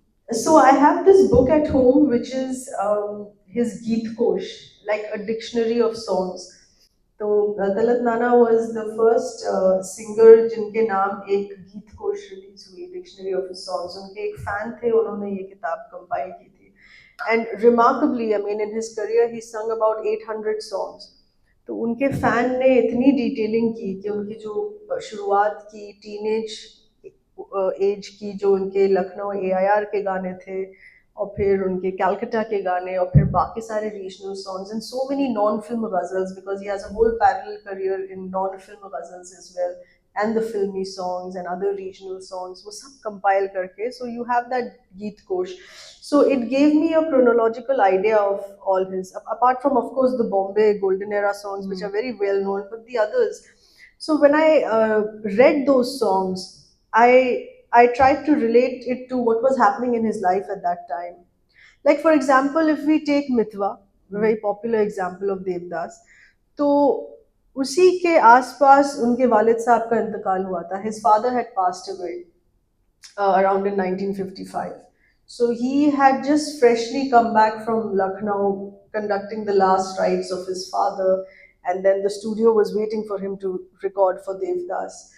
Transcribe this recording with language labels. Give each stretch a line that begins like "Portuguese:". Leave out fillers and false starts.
English: So I have this book at home, which is his Geet Kosh, like a dictionary of songs. So Talat Nana was the first singer
Hindi: जिनके नाम एक गीत कोश release हुई,
English: Dictionary of his songs.
Hindi: उनके एक fan थे, उन्होंने ये किताब कंपाइल की थी.
English: And remarkably, I mean, in his career, he sung about 800 songs.
Hindi: तो उनके फैन ने इतनी डिटेलिंग की कि उनकी जो शुरुआत की टीनेज एज की, जो उनके लखनऊ AIR के गाने थे, और फिर उनके कलकत्ता के गाने और फिर बाकी सारे
English: regional songs and so many non film ghazals because he has a whole parallel career in non film ghazals as well and the filmi songs and other regional songs
Hindi: वो सब कंपाइल करके
English: So you have that Geet Kosh so it gave me a chronological idea of all his apart from of course the Bombay golden era songs which are very well known but the others so when I read those songs I tried to relate it to what was happening in his life at that time. Like for example, if we take Mitwa, a very popular example of Devdas,
Hindi: तो उसी के आसपास उनके वालिद साहब का इंतकाल हुआ था.
English: His father had passed away around in 1955. So he had just freshly come back from Lucknow conducting the last rites of his father, and then the studio was waiting for him to record for Devdas.